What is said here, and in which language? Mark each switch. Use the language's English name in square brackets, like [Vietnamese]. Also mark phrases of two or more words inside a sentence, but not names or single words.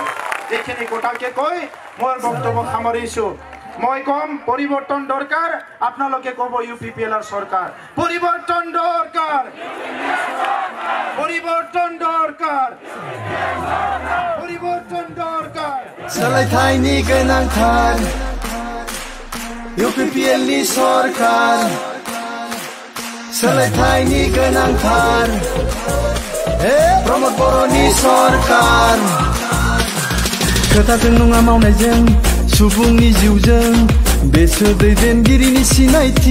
[Assamese] এইখিনি কথাকে কৈ মোৰ বক্তব্য সামৰিছো। মই কম পৰিৱৰ্তন দৰকাৰ, আপোনালোকে ক'ব UPPLৰ চৰকাৰ। পৰিৱৰ্তন দৰকাৰ, পৰিৱৰ্তন দৰকাৰ, পৰিৱৰ্তন দৰকাৰ। [Bodo] सोलायथायनि गोनांथार UPPLनि सरकार, सोलायथायनि गोनांथार प्रमद बर'नि सरकार। खोथाजों नङा मावनायजों, सुबुंनि जिउजों बेसो दैदेनगिरिनि सिनायथि।